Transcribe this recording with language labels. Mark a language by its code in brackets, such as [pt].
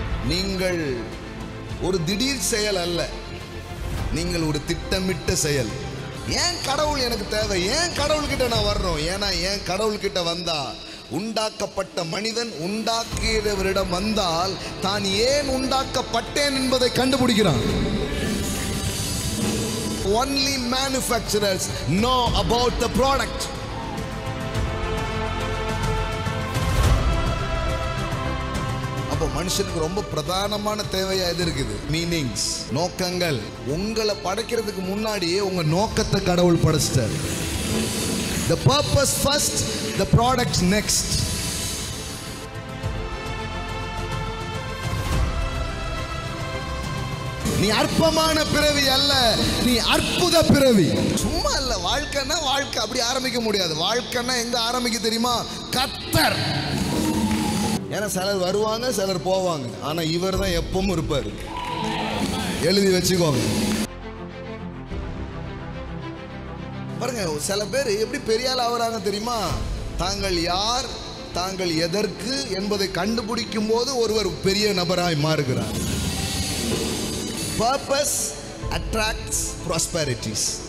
[ta] நீங்கள் ஒரு திடீர் செயல் அல்ல, நீங்கள் ஒரு திட்டமிட்ட செயல். ஏன் கடவுள் எனக்கு தேவை, ஏன் கடவுள்கிட்ட நான் வர்றோம், ஏன்னா ஏன் கடவுள்கிட்ட வந்தா, உண்டாக்கப்பட்ட மனிதன் உண்டாக்கியவரிடம் வந்தால் தான் ஏன் உண்டாக்கப்பட்டேன் என்பதை கண்டுபிடிக்கிறான். [en] Only manufacturers know about the product. [ta] அப்போ மனுஷனுக்கு ரொம்ப பிரதானமான தேவையா எது இருக்குது, மீனிங்ஸ், நோக்கங்கள். உங்களை படைக்கிறதுக்கு முன்னாடியே உங்க நோக்கத்தை கடவுள் படைச்சிட்டார். [en] The purpose first, the product next. [ta] நீ அற்பமான பிறவி அல்ல, நீ அற்புத பிறவி. சும்மா இல்ல, வாழ்க்கைன்னா வாழ்க்கை அப்படி ஆரம்பிக்க முடியாது. வாழ்க்கைன்னா எங்க ஆரம்பிக்க தெரியுமா, கர்த்தர். ஏன்னா சிலர் வருவாங்க, சிலர் போவாங்க, ஆனா இவர் தான் எப்பவும் இருப்பார். எழுதி வச்சுக்கோங்க. பாருங்க, சில பேர் எப்படி பெரிய ஆள் ஆகுறாங்க தெரியுமா, தாங்கள் யார், தாங்கள் எதற்கு என்பதை கண்டுபிடிக்கும் போது ஒருவர் பெரிய நபராய் மாறுகிறார். [en] Purpose attracts prosperities.